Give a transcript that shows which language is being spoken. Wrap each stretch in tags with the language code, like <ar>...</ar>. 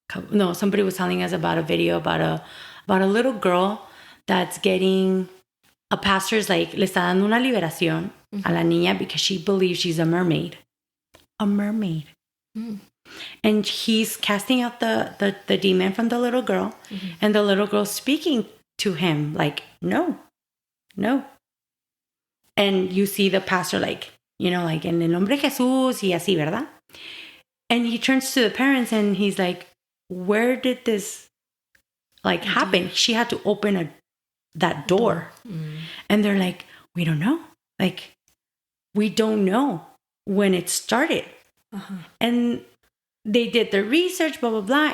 <en>No, somebody was telling us about a video about a little girl that's getting a pastor's like</en> <es>le está dando una liberación a la niña</es> <en>because she believes she's a mermaid. A mermaid. And he's casting out the demon from the little girl, and the little girl speaking to him like, no. And you see the pastor like, like</en> <es>en el nombre de Jesús y así, ¿verdad?</es> <en>And he turns to the parents and he's like, where did this like happen? She had to open that door. And they're like, we don't know. Like, we don't know when it started. And they did the research, blah, blah, blah.</en>